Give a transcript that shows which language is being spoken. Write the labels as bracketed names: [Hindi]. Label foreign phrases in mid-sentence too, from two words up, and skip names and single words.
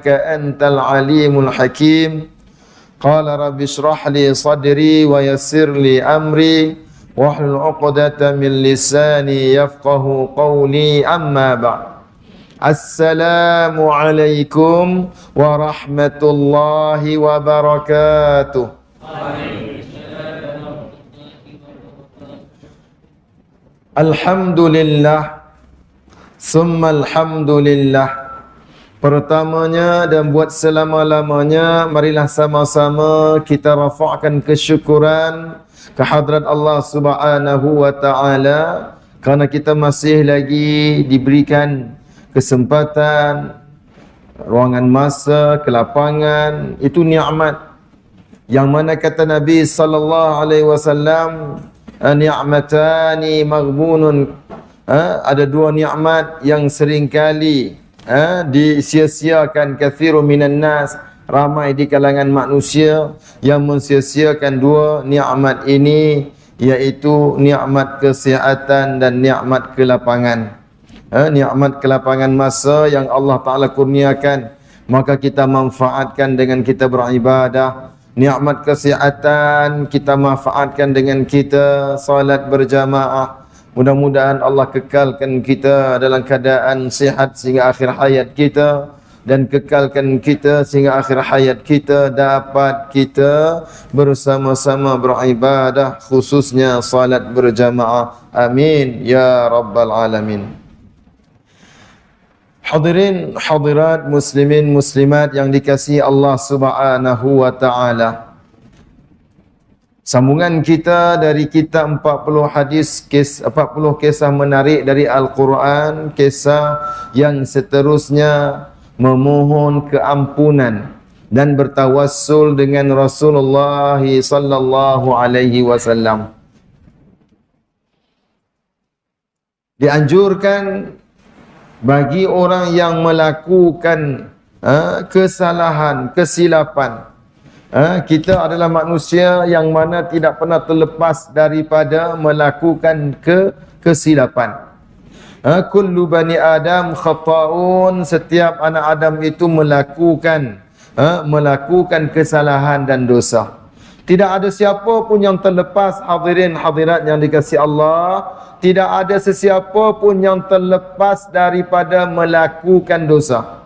[Arabic] أنت العليم الحكيم قال رب اشرح لي صدري ويسر لي أمري واحلل عقدة من لساني يفقه قولي أما بعد السلام عليكم ورحمة الله وبركاته الحمد لله ثم الحمد لله. [Malay] Pertamanya dan buat selama-lamanya, marilah sama-sama kita rafa'kan kesyukuran kehadrat Allah [Arabic] سبحانه وتعالى [Malay] kerana kita masih lagi diberikan kesempatan, ruangan masa, kelapangan. Itu nikmat yang mana kata Nabi [Arabic] صلى الله عليه وسلم, نعمتان مغبون, [Malay] ada dua nikmat yang seringkali disia-siakan [Arabic] كثير من الناس, [Malay] ramai di kalangan manusia yang mensia-siakan dua nikmat ini, iaitu nikmat kesihatan dan nikmat kelapangan. Nikmat kelapangan masa yang Allah Ta'ala kurniakan, maka kita manfaatkan dengan kita beribadah. Nikmat kesihatan kita manfaatkan dengan kita salat berjamaah. Mudah-mudahan Allah kekalkan kita dalam keadaan sihat sehingga akhir hayat kita, dan kekalkan kita sehingga akhir hayat kita dapat kita bersama-sama beribadah, khususnya salat berjamaah. [Arabic] آمين يا رب العالمين. [Malay] Hadirin hadirat, muslimin muslimat yang dikasihi Allah [Arabic] سبحانه وتعالى. [Malay] Sambungan kita dari kitab 40 kisah menarik dari Al-Quran, kisah yang seterusnya memohon keampunan dan bertawassul dengan Rasulullah [Arabic] صلى الله عليه وسلم. [Malay] Dianjurkan bagi orang yang melakukan kesalahan, kesilapan. Kita adalah manusia yang mana tidak pernah terlepas daripada melakukan kesilapan. [Arabic] كل بني آدم خطاء, [Malay] setiap anak Adam itu melakukan kesalahan dan dosa. Tidak ada siapa pun yang terlepas, hadirin hadirat yang dikasihi Allah, tidak ada sesiapa pun yang terlepas daripada melakukan dosa.